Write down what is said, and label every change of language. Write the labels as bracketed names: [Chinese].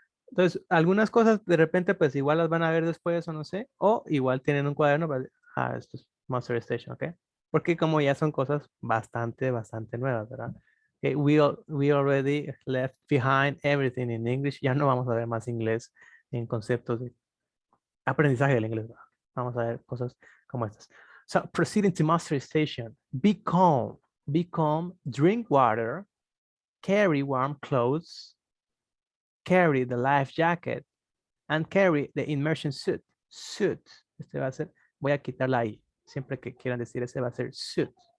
[Spanish] Entonces, algunas cosas de repente pues igual las van a ver después o no sé, o igual tienen un cuaderno para, esto es master station, ¿ok? Porque como ya son cosas bastante nuevas, ¿verdad? [English] Okay, we already left behind everything in English, [Spanish] ya no vamos a ver más inglés en conceptos de aprendizaje del inglés, ¿verdad? Vamos a ver cosas como estas. [English] So, proceeding to master station, be calm, drink water, carry warm clothes, carry the life jacket, and carry the immersion suit. Suit. [Spanish] Este va a ser, voy a quitarla ahí. Siempre que quieran decir ese va a ser suit.